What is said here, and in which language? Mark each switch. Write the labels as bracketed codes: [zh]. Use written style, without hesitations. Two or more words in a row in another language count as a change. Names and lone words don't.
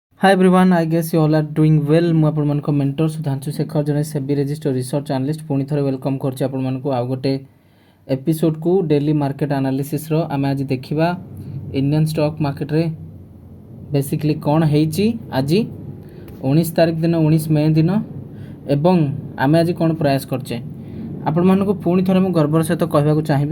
[en] Hi everyone, I guess you all are doing well. [or] ମୁଁ ଆପଣମାନଙ୍କ ମେଣ୍ଟର ସୁଧାଂଶୁ ଶେଖର ଜଣେ [en] SEBI register research analyst [or] ପୁଣି ଥରେ ୱେଲକମ୍ କରୁଛି ଆପଣମାନଙ୍କୁ ଆଉ ଗୋଟେ ଏପିସୋଡ଼କୁ [en] daily market analysis. [or] ଆମେ ଆଜି ଦେଖିବା [en] Indian stock market [or] ବେସିକଲି କ'ଣ ହେଇଛି ଆଜି 19 ତାରିଖ ଦିନ 19 ମେ ଦିନ ଏବଂ ଆମେ ଆଜି କ'ଣ ପ୍ରୟାସ କରିଛେ ଆପଣମାନଙ୍କୁ ପୁଣି ଥରେ ମୁଁ ଗର୍ବର ସହିତ କହିବାକୁ ଚାହିଁବି।